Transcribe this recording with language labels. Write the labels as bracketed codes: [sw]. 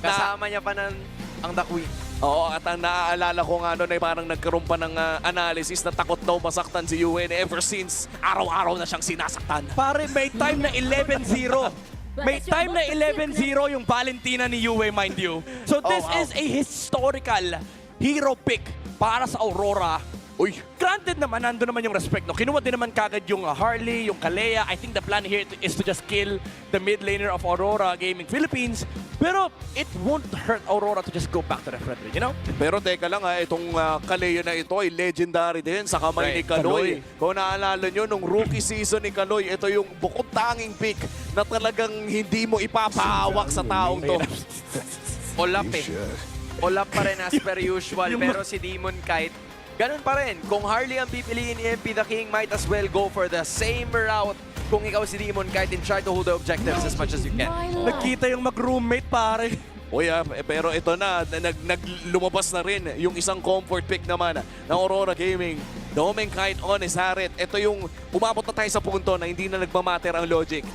[tl] Kasama niya pa ng ang The Queen. Oo, at ang naaalala ko nga doon ay parang nagkaroon pa ng analysis na takot daw masaktan si Yue ever since araw-araw na siyang sinasaktan. Pare, may time na 11-0. May time na 11-0 yung Valentina ni Yue, [en] mind you. So this is a historical hero pick [tl] para sa Aurora. Uy, Granted naman, nandun naman yung respect. No? Kinuha din naman kagad yung Harley, yung Kalea. [en] I think the plan here is to just kill the mid laner of Aurora Gaming Philippines. Pero it won't hurt Aurora to just go back to the front, you know? [tl] pero teka lang itong Kalea na ito ay legendary din sa kamay ni Kaloy. Kung naalala nyo, nung rookie season ni Kaloy, ito yung bukod tanging pick na talagang hindi mo ipapahawak sa taong to. Olap eh. Olap pa rin [en] as per usual. [tl] Pero si Demon Kite, ganun pa rin. Kung Harley ang pipiliin ni MP the King, [en] might as well go for the same route. [tl] Kung ikaw si Demon Kite [en] and try to hold the objectives as much as you can. [tl] Nakita yung mag-roommate, pare. Uy, pero ito na, lumabas na rin yung isang comfort pick naman ng Aurora Gaming. [en] Doming Kite on his Harit. [tl] Ito yung umabot na tayo sa punto na hindi na nagmamatter ang logic.